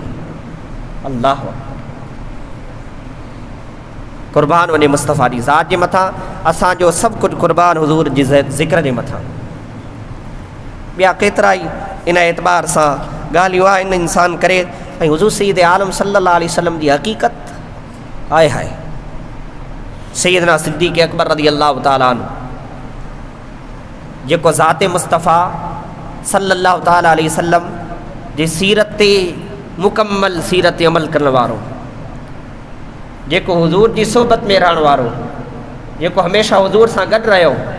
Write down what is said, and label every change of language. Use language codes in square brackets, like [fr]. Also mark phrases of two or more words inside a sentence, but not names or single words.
[sd] अल्लाह क़ुर्बान वञे मुस्तफ़ा जी ज़ात जे मथां, असांजो सभु कुझु क़ुर्बान हुज़ूर जी ज़िक्र जे मथां। ॿिया केतिरा ई इन एतबार सां ॻाल्हियूं आहिनि इंसान करे, ऐं हुज़ूर सय्यद आलम [ar] صلى الله عليه وسلم [sd] जी हक़ीक़त आहे। सैयदना सिद्दीक़ अकबर [ar] رضي الله تعالى عنه [sd] जेको ज़ात मुस्तफ़ा [ar] صلى الله تعالى عليه وسلم [sd] जे सीरत ते मुकम्मल सीरत ते अमल करण वारो, जेको हुज़ूर जी सोबत में रहण वारो, जेको हमेशा हुज़ूर सां गॾु रहियो,